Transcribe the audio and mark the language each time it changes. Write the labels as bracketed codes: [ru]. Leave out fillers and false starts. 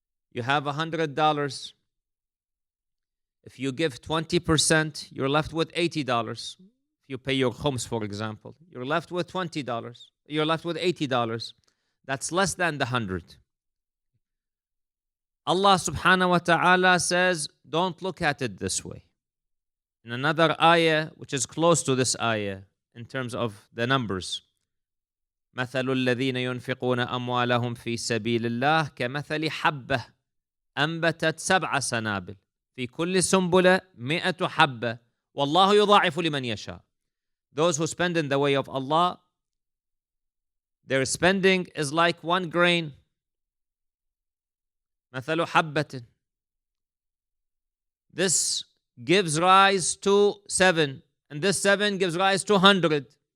[en] You have $100. If you give 20%, you're left with $80. If you pay your khums, for example, you're left with $20. You're left with $80. That's less than the 100. Allah subhanahu wa ta'ala says, don't look at it this way. In another ayah, which is close to this ayah in terms of the numbers, [ar] مثل الذين ينفقون أموالهم في سبيل الله كمثل حبة أنبتت 7 سنابل في كل سنبلة 100 حبة والله يضاعف لمن يشاء. [en] Those who spend in the way of Allah, their spending is like one grain. [ar] مثل حبة. [en] This gives rise to 7, and this 7 gives rise to 100.